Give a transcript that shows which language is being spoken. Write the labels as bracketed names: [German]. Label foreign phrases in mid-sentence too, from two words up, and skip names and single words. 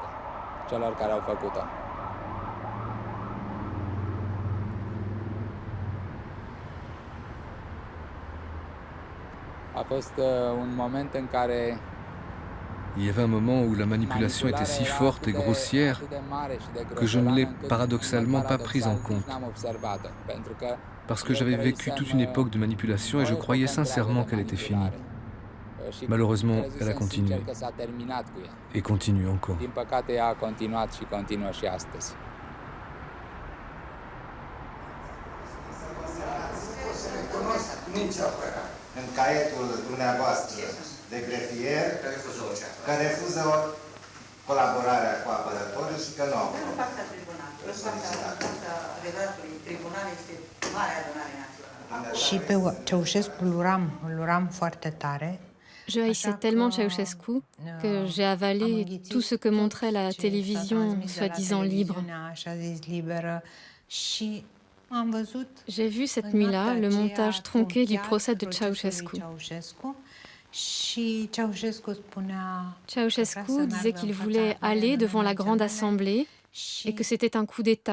[French] Il y avait un moment où la manipulation était si forte et grossière que je ne l'ai paradoxalement pas prise en compte. Parce que j'avais vécu toute une époque de manipulation et je croyais sincèrement qu'elle était finie. Malheureusement, elle a continué. Et continue encore. [Romanian] În caietul dumneavoastră de grefier că refuză colaborarea cu apărătorul și că nu au. Și pe Ceaușescu îl uram foarte tare. [French] Je haïssais tellement Ceausescu que j'ai avalé tout ce que montrait la télévision soi-disant libre. J'ai vu cette nuit-là le montage tronqué du procès de Ceausescu. Ceausescu disait qu'il voulait aller devant la grande assemblée et que c'était un coup d'État.